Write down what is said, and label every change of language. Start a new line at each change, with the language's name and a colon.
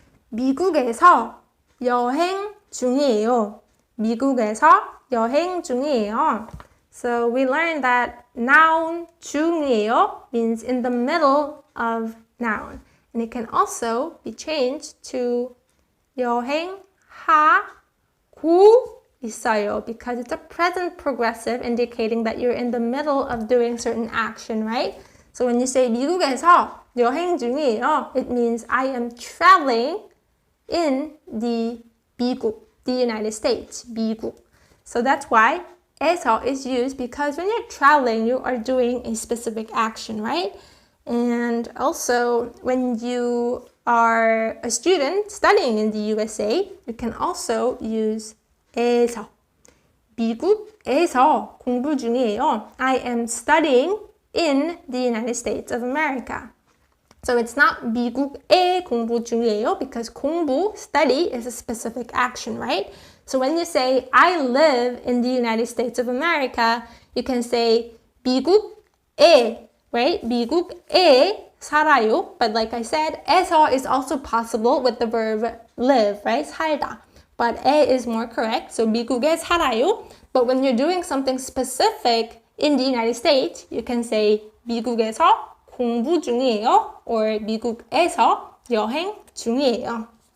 Korean: 미국에서 여행 중이에요.
English: So we learned that noun 중이에요 means in the middle of noun. And it can also be changed to
Korean: 여행하고 있어요
English: because it's a present progressive indicating that you're in the middle of doing certain action, right? So when you say
Korean: 미국에서 여행 중이에요,
English: it means I am traveling in the United States, 미국. So that's why 에서 is used because when you're traveling, you are doing a specific action, right? And also, when you are a student studying in the USA, you can also use 에서.
Korean: 미국에서 공부 중이에요.
English: I am studying in the United States of America. So it's not
Korean: 미국에 공부 중이에요
English: because 공부, study, is a specific action, right? So when you say, I live in the United States of America, you can say 미국에, right?
Korean: 미국에 살아요.
English: But like I said, 에서 is also possible with the verb live, right? 살다. But 에 is more correct. So
Korean: 미국에 살아요.
English: But when you're doing something specific in the United States, you can say
Korean: 미국에서 공부 중이에요. Or 미국에서 여행 중이에요.